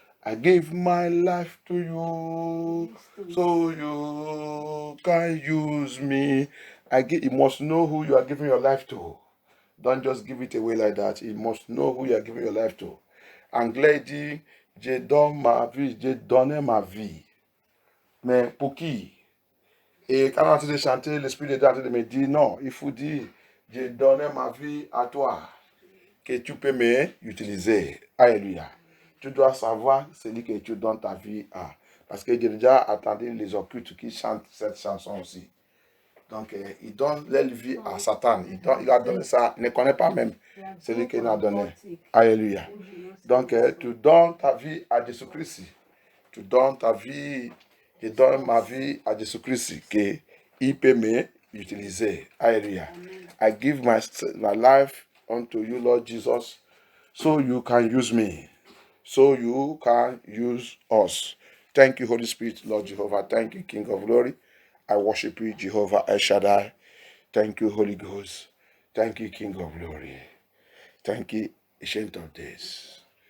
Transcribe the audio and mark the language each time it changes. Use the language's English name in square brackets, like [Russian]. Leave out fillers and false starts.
[English] I give my life to you, so you can use me. You must know who you are giving your life to. Don't just give it away like that. You must know who you are giving your life to. [French] Anglais dit, je donne ma vie, j'ai donné ma vie. Mais pour qui? Et quand on est en train de chanter, l'Esprit de Dieu est en train de me dire, non, il faut dire, j'ai donné ma vie à toi, que tu peux m'utiliser. Alléluia. Tu dois savoir celui que tu donnes ta vie à. Parce que j'ai déjà entendu les occultes qui chantent cette chanson aussi. Donc, il donne leur vie à Satan. Il a donné ça. Il ne connaît pas même celui qu'il a donné. Alléluia. Donc, tu donnes ta vie à Jésus-Christ. Tu donnes ta vie, je donne ma vie à Jésus-Christ, qu'il peut m'utiliser. Alléluia. [English] I give my life unto you, Lord Jesus, so you can use me. So you can use us. Thank you, Holy Spirit, Lord Jehovah. Thank you, King of Glory. I worship you, Jehovah El Shaddai. Thank you, Holy Ghost. Thank you, King of Glory. Thank you, Ancient of Days.